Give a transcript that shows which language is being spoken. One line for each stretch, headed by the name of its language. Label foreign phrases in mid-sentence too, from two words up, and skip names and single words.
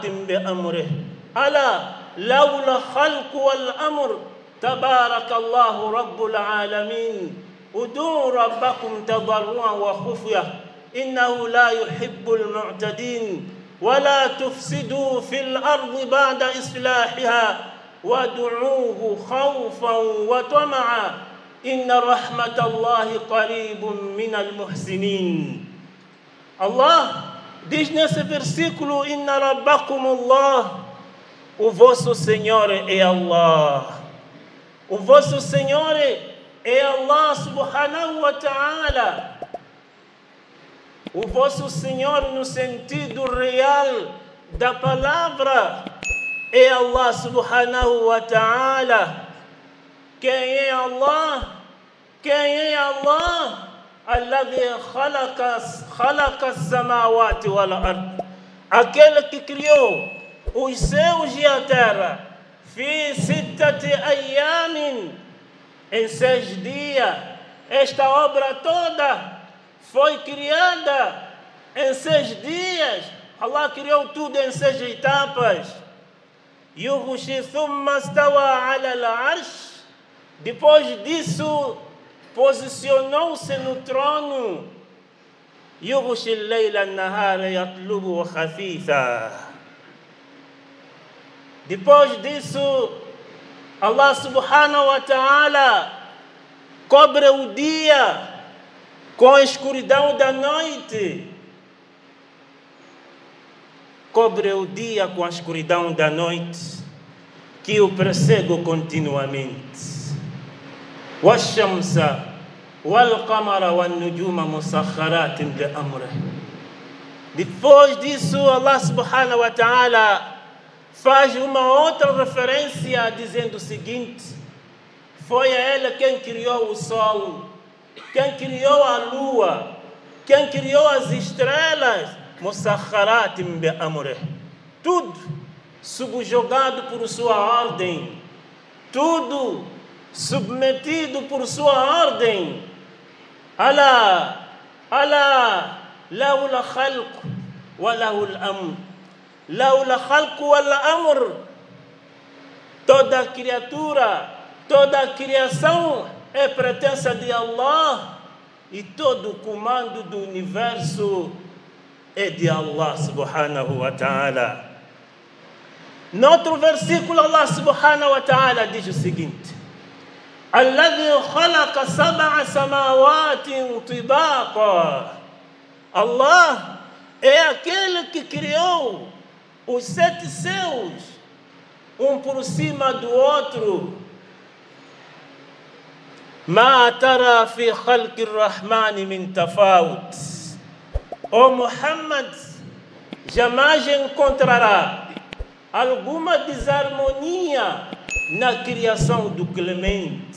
Arabic: بأمره ألا لولا الخلق والأمر تبارك الله رب العالمين ادعوا ربكم تضرعا وخفية إنه لا يحب المعتدين ولا تفسدوا في الأرض بعد إصلاحها وادعوه خوفا وطمعا إن رحمة الله قريب من المحسنين.
Portuguese: Allah diz nesse versículo:
Arabic: إن ربكم الله,
Portuguese: o vosso Senhor é Allah. O vosso Senhor é Allah
Arabic: سبحانه وتعالى.
Portuguese: O vosso Senhor no sentido real da palavra é Allah
Arabic: سبحانه وتعالى.
Portuguese: Quem é Allah? Quem é Allah?
Arabic: الذي خلق السماوات والأرض.
Portuguese: Aquele que criou os céus e a terra,
Arabic: في ستة أيام,
Portuguese: em 6 dias. Esta obra toda foi criada em 6 dias. Allah criou tudo em 6 etapas.
Arabic: يغشي ثم استوى على العرش.
Portuguese: Depois disso, posicionou-se no trono.
Arabic: يغشي الليل النهار يطلبه حثيثا.
Portuguese: Depois disso, Allah
Arabic: سبحانه وتعالى
Portuguese: cobre o dia com a escuridão da noite. Cobre o dia com a escuridão da noite, que o persegue continuamente.
Arabic: والشمس والقمر والنجوم مسخرات بأمره.
Portuguese: Depois disso, Allah
Arabic: سبحانه وتعالى
Portuguese: faz uma outra referência dizendo o seguinte: foi a Ele quem criou o sol, quem criou a lua, quem criou as estrelas,
Arabic: مسخرات بأمره.
Portuguese: Tudo subjugado por sua ordem, tudo submetido por sua ordem.
Arabic: ألا له الخلق وله الأمر. له الخلق والأمر.
Portuguese: Toda criatura, toda a criação é pertença de Allah, e todo o comando do universo é de Allah
Arabic: سبحانه وتعالى.
Portuguese: Noutro versículo, Allah
Arabic: سبحانه وتعالى
Portuguese: diz o seguinte:
Arabic: الذي خلق سبع سماوات طباقا.
Portuguese: Allah é aquele que criou os 7 céus, um por cima do outro.
Arabic: ما ترى في خلق الرحمن من تفاوت.
Portuguese: O Muhammad, jamais encontrará alguma desarmonia na criação do Clemente.